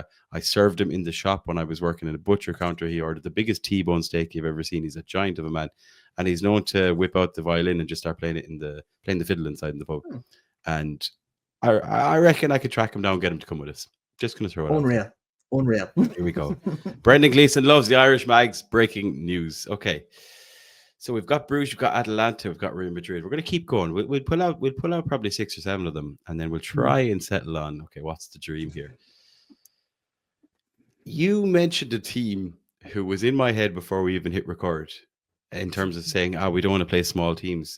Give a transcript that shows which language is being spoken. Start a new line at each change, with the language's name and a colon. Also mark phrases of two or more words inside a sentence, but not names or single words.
English: I served him in the shop when I was working in a butcher counter. He ordered the biggest T-bone steak you've ever seen. He's a giant of a man, and he's known to whip out the violin and just start playing the fiddle inside in the pub. And I reckon I could track him down, get him to come with us. Just gonna throw it Unreal. Here we go. Brendan Gleeson loves the Irish Mags. Breaking news. Okay, so we've got Bruges, we've got Atalanta, we've got Real Madrid. We're gonna keep going. We'll pull out probably 6 or 7 of them, and then we'll try and settle on, okay, what's the dream here? You mentioned a team who was in my head before we even hit record in terms of saying, we don't want to play small teams.